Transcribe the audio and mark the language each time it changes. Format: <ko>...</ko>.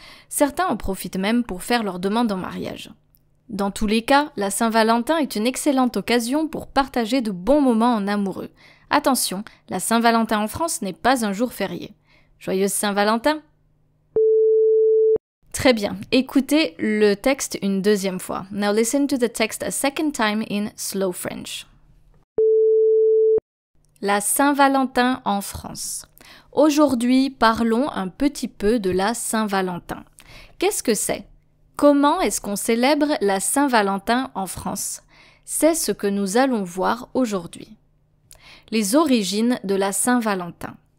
<fr>Certains en profitent même pour faire leur demande en mariage. Dans tous les cas, la Saint-Valentin est une excellente occasion pour partager de bons moments en amoureux. Attention, la Saint-Valentin en France n'est pas un jour férié. Joyeuse Saint-Valentin! Très bien, écoutez le texte une deuxième fois.</fr> <en>Now listen to the text a second time in slow French.</en> <fr>La Saint-Valentin en France. Aujourd'hui, parlons un petit peu de la Saint-Valentin. Qu'est-ce que c'est? Comment est-ce qu'on célèbre la Saint-Valentin en France? C'est ce que nous allons voir aujourd'hui. Les origines de la Saint-Valentin.</fr>